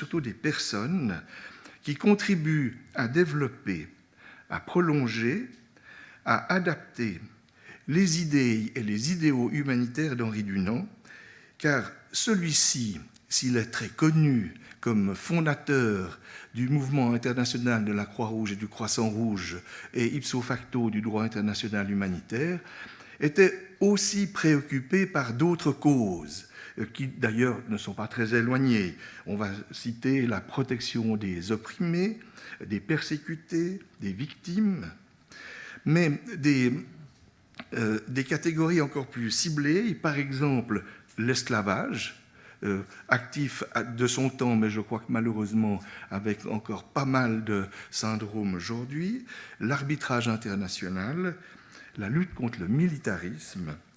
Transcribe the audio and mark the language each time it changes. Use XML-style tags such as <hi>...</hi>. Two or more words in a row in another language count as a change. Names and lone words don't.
<fr>surtout des personnes qui contribuent à développer, à prolonger, à adapter les idées et les idéaux humanitaires d'Henri Dunant, car celui-ci, s'il est très connu comme fondateur du mouvement international de la Croix-Rouge et du Croissant-Rouge et</fr> <la>ipso facto</la> <fr>du droit international humanitaire, était aussi préoccupé par d'autres causes, qui d'ailleurs ne sont pas très éloignées. On va citer la protection des opprimés, des persécutés, des victimes, mais des catégories encore plus ciblées, par exemple l'esclavage, actif de son temps, mais je crois que malheureusement avec encore pas mal de syndromes aujourd'hui, l'arbitrage international, la lutte contre le militarisme,</fr>